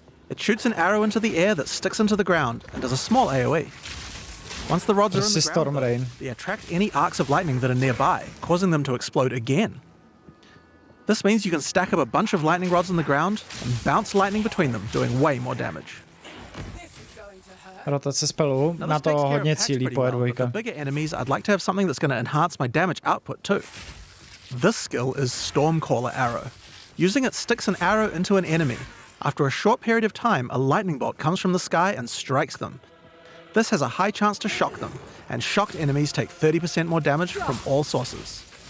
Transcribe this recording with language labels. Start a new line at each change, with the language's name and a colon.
English: It shoots an arrow into the air that sticks into the ground and does a small AoE. Once the rods are in the ground, though, they attract any arcs of lightning that are nearby, causing them to explode again. This means you can stack up a bunch of lightning rods on the ground and bounce lightning between them, doing way more damage.
Czech: Rotace spelu, na to hodně cílí PoE 2.
English: For bigger enemies, I'd like to have something that's going to enhance my damage output too. This skill is Stormcaller Arrow. Using it sticks an arrow into an enemy. After a short period of time, a lightning bolt comes from the sky and strikes them. This has a high chance to shock them, and shocked enemies take 30% more damage from all sources.